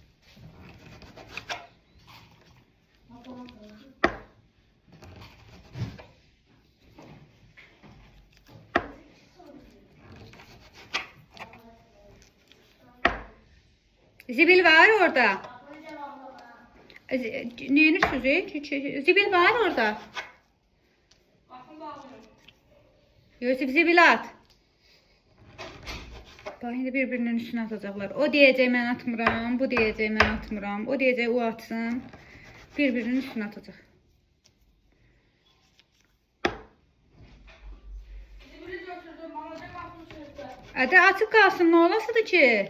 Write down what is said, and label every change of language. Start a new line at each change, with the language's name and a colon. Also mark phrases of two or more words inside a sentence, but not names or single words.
Turkish: Zibil var orada. Ne yenir Zibil var orada. Yusuf zibil at. Bak şimdi birbirinin üstüne atacaklar. O diyecek ben atmıram, bu diyecek ben atmıram, o diyecek o atsın. Birbirinin üstüne atacak. Hadi açık kalsın ne olasıdır ki?